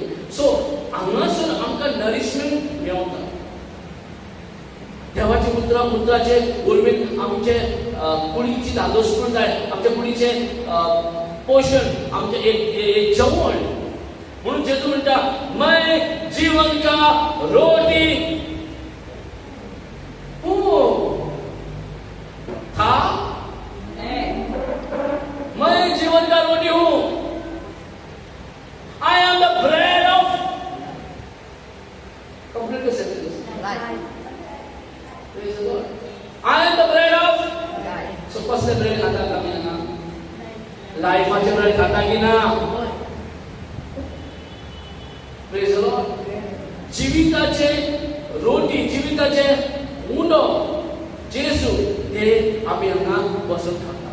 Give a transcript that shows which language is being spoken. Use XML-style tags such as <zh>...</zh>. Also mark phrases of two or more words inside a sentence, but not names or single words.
<kok>सो हांगासून आमकां नरिशमेंट मेळटा. देवाची उतराचे उर्मेन आमचे कुडीची धादोसपण जाय. आमच्या कुडीचे पोषण आमचे एक जेवण. म्हणून जेजू म्हणटा</kok> <hi>मैं जीवन का रोटी था. मैं जीवन का रोटी हूं.</hi> <en>I am the bread of complete sentence. I am the bread of.</en> <kok>सो कसले ब्रेड खाता आमी हांगा? लायफाचे ब्रेड खाता की ना?</kok> <en>Praise the Lord.</en> <kok>जिविताचे रोटी, जिविताचे उंडो जेजू ते आमी हांगा बसून खाता.</kok>